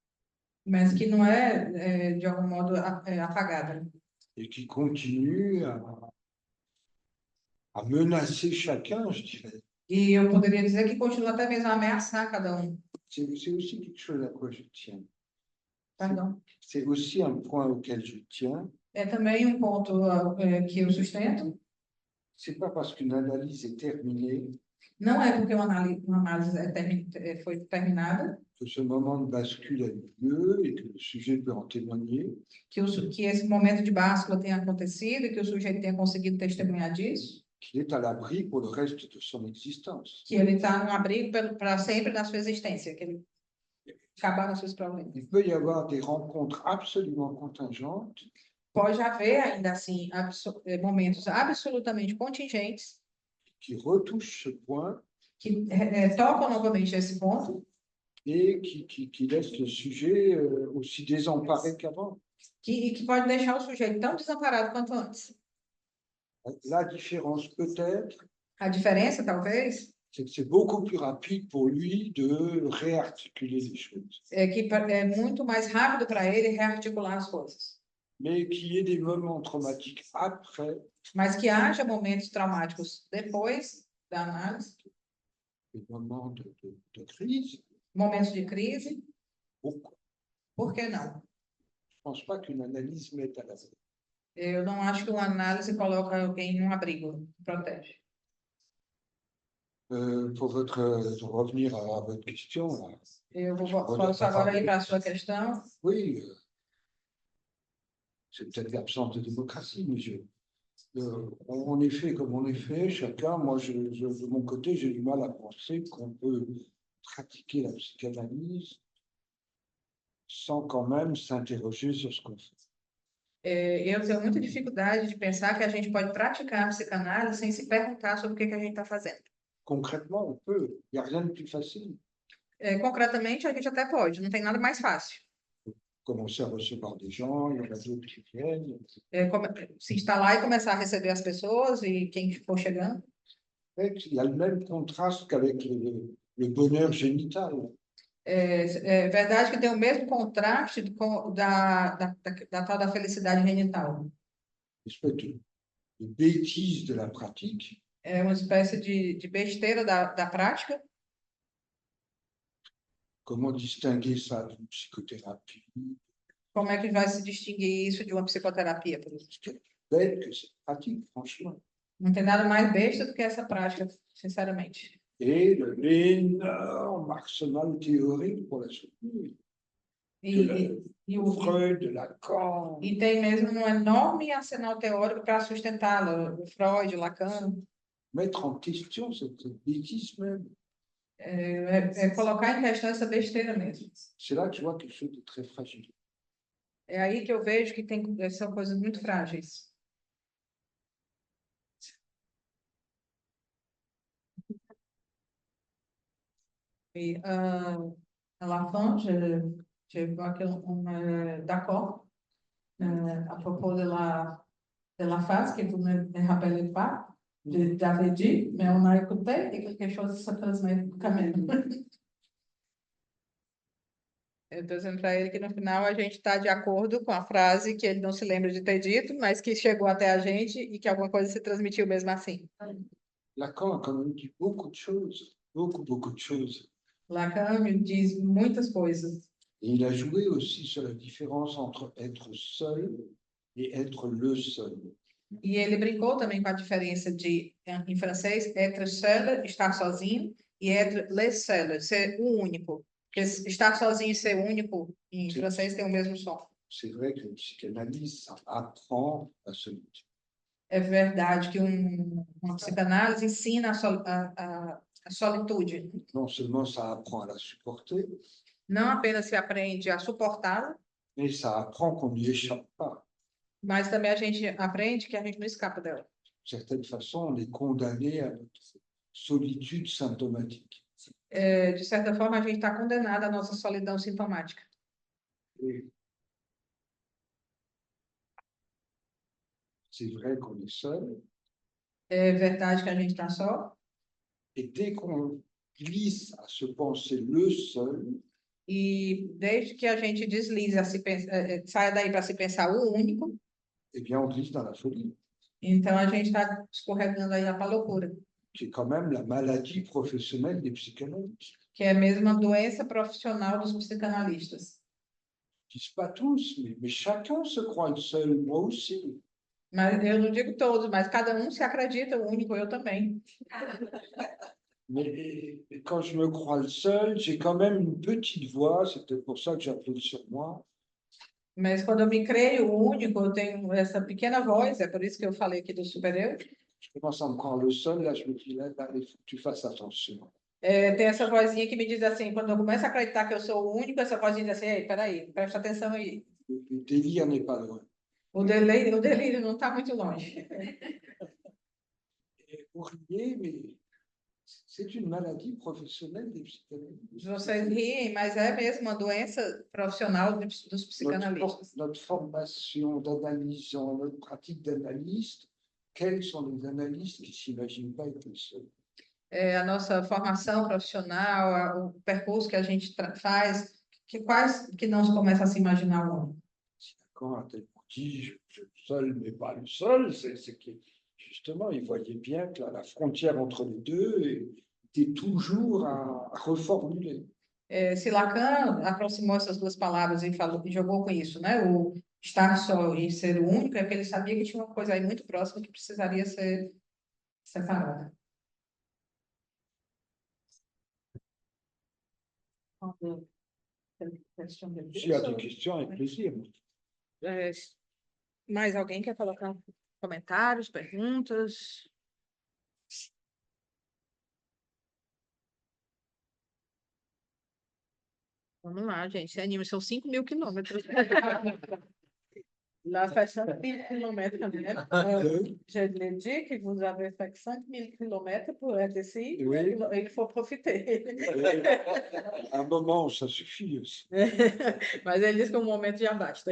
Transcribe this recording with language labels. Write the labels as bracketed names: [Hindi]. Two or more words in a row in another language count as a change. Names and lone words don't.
[Portuguese] Mas que não é, de algum modo, apagada. [French] et qui continue à menacer chacun, je dirais. [Portuguese] E eu poderia dizer que continua até mesmo a ameaçar cada um. [French] C'est aussi quelque chose à quoi je tiens. [Portuguese] Perdão. [French] C'est aussi un point auquel je tiens. [Portuguese] É também um ponto que eu sustento. [French] C'est pas parce qu'une analyse est terminée [Portuguese] Não é porque uma análise foi terminada [French] que ce moment de bascule a eu lieu et que le sujet peut en témoigner, [Portuguese] que esse momento de báscula tenha acontecido e que o sujeito tenha conseguido testemunhar disso, [French] qu'il est à l'abri pour le reste de son existence. [Portuguese] que ele está num abrigo para sempre da sua existência, que ele acabar com seus problemas. [French] Il peut y avoir des rencontres absolument contingentes [Portuguese] Pode haver, ainda assim, momentos absolutamente contingentes [French] qui retouchent ce point [Portuguese] que tocam novamente esse ponto [French] et qui laissent le sujet aussi désemparé qu'avant. [Portuguese] que pode deixar o sujeito tão desamparado quanto antes. [French] La différence peut-être, [Portuguese] A diferença, talvez, [French] c'est que c'est beaucoup plus rapide pour lui de réarticuler les choses. [Portuguese] é que é muito mais rápido para ele rearticular as coisas. [French] Mais qu'il y ait des moments traumatiques après, [Portuguese] Mas que haja momentos traumáticos depois da análise, [French] des moments de crise, [Portuguese] momentos de crise, [French] pourquoi? [Portuguese] por que não? [French] Je ne pense pas qu'une analyse mette à l'abri. [Portuguese] Eu não acho que uma análise coloca alguém num abrigo, protege. [French] Pour revenir à votre question, là. [Portuguese] Eu posso agora ir para a sua questão. [French] Oui, c'est peut-être l'absence de démocratie, mais on est fait comme on est fait, chacun. Moi, de mon côté, j'ai du mal à penser qu'on peut pratiquer la psychanalyse sans quand même s'interroger sur ce qu'on fait. [Portuguese] Eu tenho muita dificuldade de pensar que a gente pode praticar a psicanálise sem se perguntar sobre o que a gente está fazendo. [French] Concrètement, on peut. Il n'y a rien de plus facile. [Portuguese] Concretamente, a gente até pode, não tem nada mais fácil. [French] Commencer à recevoir des gens, il y en a d'autres qui viennent. [Portuguese] Se instalar e começar a receber as pessoas e quem for chegando. [French] Il y a le même contraste qu'avec le bonheur génital. [Portuguese] É verdade que tem o mesmo contraste da tal da felicidade genital. [French] Une espèce de bêtise de la pratique. [Portuguese] É uma espécie de besteira da prática. [French] Comment distinguer ça d'une psychothérapie? [Portuguese] Como é que vai se distinguir isso de uma psicoterapia, por exemplo? [French] Bête que cette pratique, franchement. [Portuguese] Não tem nada mais besta do que essa prática, sinceramente. [French] Et l'énorme arsenal théorique pour la soutenir. Freud, de Lacan. [Portuguese] E tem mesmo um enorme arsenal teórico para sustentá-la, Freud, Lacan. [French] Mettre en question cette bêtise même. [Portuguese] Colocar em questão essa besteira mesmo. [French] C'est là que je vois quelque chose de très fragile. [Portuguese] É aí que eu vejo que são coisas muito frágeis. [French] Et à la fin, je vois qu'on est d'accord à propos de la phase que vous ne rappelez pas, j'avais dit, mais on a écouté et quelque chose se transmet quand même. [Portuguese] Eu estou dizendo para ele que no final a gente está de acordo com a frase que ele não se lembra de ter dito, mas que chegou até a gente e que alguma coisa se transmitiu mesmo assim. [French] Lacan a quand même dit beaucoup de choses, beaucoup de choses. [Portuguese] Lacan me diz muitas coisas. [French] Et il a joué aussi sur la différence entre être seul et être le seul. [Portuguese] E ele brincou também com a diferença em francês, [French] être seul, [Portuguese] estar sozinho, e [French] être le seul, [Portuguese] ser o único. Porque estar sozinho e ser único, em francês, tem o mesmo som. [French] C'est vrai que la psychanalyse, ça apprend la solitude. [Portuguese] É verdade que uma psicanálise ensina a solitude. [French] Non seulement ça apprend à la supporter, [Portuguese] Não apenas se aprende a suportá-la, [French] mais ça apprend qu'on n'y échappe pas. [Portuguese] mas também a gente aprende que a gente não escapa dela. [French] De certaine façon, on est condamné à notre solitude symptomatique. [Portuguese] De certa forma, a gente está condenado à nossa solidão sintomática. [French] C'est vrai qu'on est seul. [Portuguese] É verdade que a gente está só. [French] Et dès qu'on glisse à se penser le seul, [Portuguese] E desde que a gente deslize, saia daí para se pensar o único, [French] eh bien, on glisse dans la folie, [Portuguese] Então a gente está escorregando aí para a loucura, [French] qui est quand même la maladie professionnelle des psychanalystes. [Portuguese] que é mesmo a doença profissional dos psicanalistas. [French] Ils disent pas tous, mais chacun se croit le seul, moi aussi. [Portuguese] Mas eu não digo todos, mas cada um se acredita o único, eu também. [French] Mais quand je me crois le seul, j'ai quand même une petite voix, c'est peut-être pour ça que j'appuie sur moi. [Portuguese] Mas quando eu me creio o único, eu tenho essa pequena voz, é por isso que eu falei aqui do super-eu. [French] Je commence à me croire le seul, là, je me dis, là, il faut que tu fasses attention. [Portuguese] Tem essa vozinha que me diz assim, quando eu começo a acreditar que eu sou o único, essa vozinha diz assim, ei, peraí, presta atenção aí. [French] Le délire n'est pas loin. [Portuguese] O delírio não está muito longe. [French] Et vous riez, mais c'est une maladie professionnelle des psychanalystes. [Portuguese] Vocês riem, mas é mesmo uma doença profissional dos psicanalistas. [French] Notre formation d'analysant, notre pratique d'analyste, quels sont les analystes qui ne s'imaginent pas être seuls? [Portuguese] A nossa formação profissional, o percurso que a gente faz, quais que não se começa a se imaginar o homem? [French] Quand un tel dit, je suis le seul, mais pas le seul, c'est que justement, il voyait bien que la frontière entre les deux était toujours à reformuler. [Portuguese] Se Lacan aproximou essas duas palavras e falou, e jogou com isso, né? O estar só e ser o único, é porque ele sabia que tinha uma coisa aí muito próxima que precisaria ser separada. [French] S'il y a des questions, avec plaisir. [Portuguese] Mais alguém quer colocar comentários, perguntas? Vamos lá, gente, se anime, são 5.000 quilômetros. [French] Là, fait 5.000 kilomètres. Je l'ai dit que vous avez fait 5.000 kilomètres pour être ici. Oui. Il faut profiter. Un moment, ça suffit aussi. [Portuguese] Mas ele disse que um momento já basta.